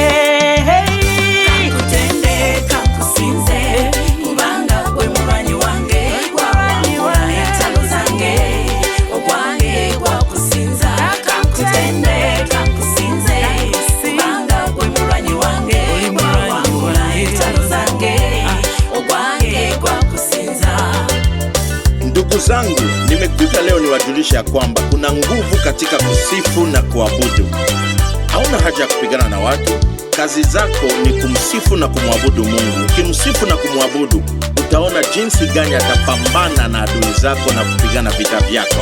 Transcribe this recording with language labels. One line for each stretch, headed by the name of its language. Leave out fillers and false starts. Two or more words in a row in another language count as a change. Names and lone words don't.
Ganda: Kakutendeka kusinze kubanga gwe mulwanyi wange gwawangula entalo zange ogwange gwakusinza. Kakutendeka kusinze kubanga gwe mulwanyi wange gwawangula entalo zange ogwange gwakusinza.
Swahili: Ndugu zangu, nimekuja leo niwajulisha kwamba kuna nguvu katika kusifu na kuabudu. Hauna haja ya kupigana na watu. Kazi zako ni kumsifu na kumwabudu Mungu. Ukimsifu na kumwabudu, utaona jinsi gani atapambana na adui zako na kupigana vita vyako.